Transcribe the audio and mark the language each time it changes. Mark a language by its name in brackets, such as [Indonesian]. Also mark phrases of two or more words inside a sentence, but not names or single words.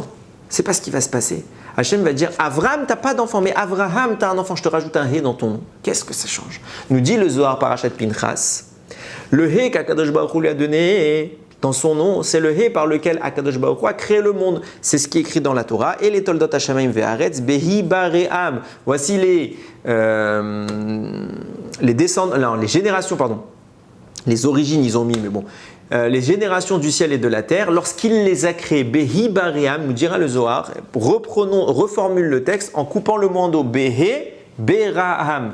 [French] C'est pas ce qui va se passer. Hachem va dire, Abraham, t'as pas d'enfant, mais Abraham, t'as un enfant, je te rajoute un hé dans ton nom. Qu'est-ce que ça change ? Nous dit le Zohar Parashat Pinchas, le hé qu' [Hebrew] הקדוש ברוך הוא [French] lui a donné dans son nom, c'est le hé par lequel [Hebrew] הקדוש ברוך הוא [French] a créé le monde. C'est ce qui est écrit dans la Torah. [Hebrew] אלה תולדות השמים והארץ בה בראם. [French] Voici les générations, les origines, ils ont mis, mais bon. Les générations du ciel et de la terre, lorsqu'il les a créées, [Hebrew] בה בראם, [French] nous dira le Zohar, reformule le texte en coupant le mot en dos, [Hebrew] בה ברהם.